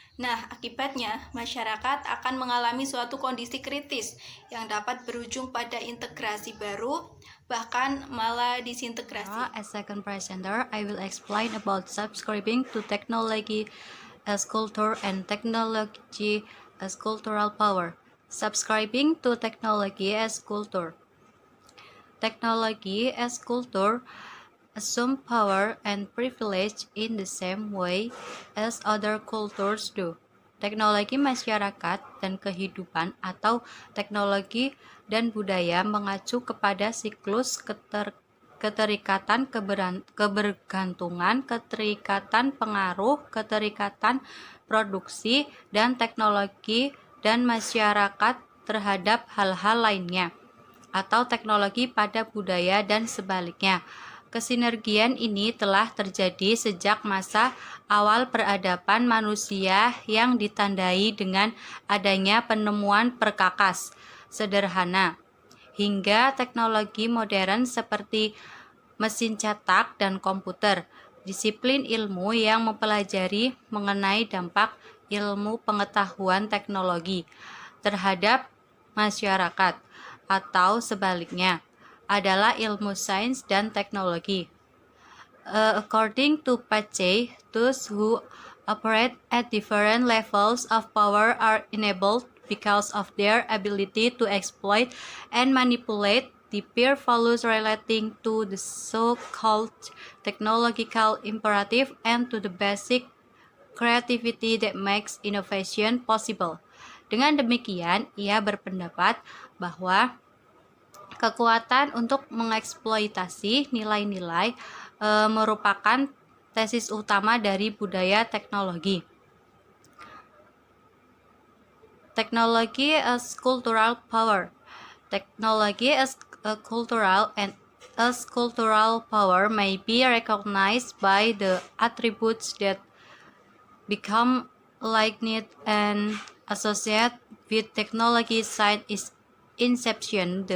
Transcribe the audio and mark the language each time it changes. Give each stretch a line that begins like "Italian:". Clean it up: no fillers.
Indonesian: Nah, akibatnya masyarakat akan mengalami suatu kondisi kritis yang dapat berujung pada integrasi baru, bahkan malah disintegrasi.
English: As second presenter, I will explain about subscribing to technology as culture and technology as cultural power. Subscribing to technology as culture. Technology as culture assume power and privilege in the same way as other cultures do.
Indonesian: Teknologi masyarakat dan kehidupan atau teknologi dan budaya mengacu kepada siklus keterikatan kebergantungan, keterikatan pengaruh, keterikatan produksi dan teknologi dan masyarakat terhadap hal-hal lainnya atau teknologi pada budaya dan sebaliknya. Kesinergian ini telah terjadi sejak masa awal peradaban manusia yang ditandai dengan adanya penemuan perkakas sederhana, hingga teknologi modern seperti mesin cetak dan komputer. Disiplin ilmu yang mempelajari mengenai dampak ilmu pengetahuan teknologi terhadap masyarakat atau sebaliknya adalah ilmu sains dan teknologi.
English: According to Pace, those who operate at different levels of power are enabled because of their ability to exploit and manipulate the peer values relating to the so-called technological imperative and to the basic creativity that makes innovation possible.
Indonesian: Dengan demikian, ia berpendapat bahwa kekuatan untuk mengeksploitasi nilai-nilai merupakan tesis utama dari budaya teknologi.
English: Technology as cultural power. Technology as a cultural and as cultural power may be recognized by the attributes that become linked and associated with technology since its inception.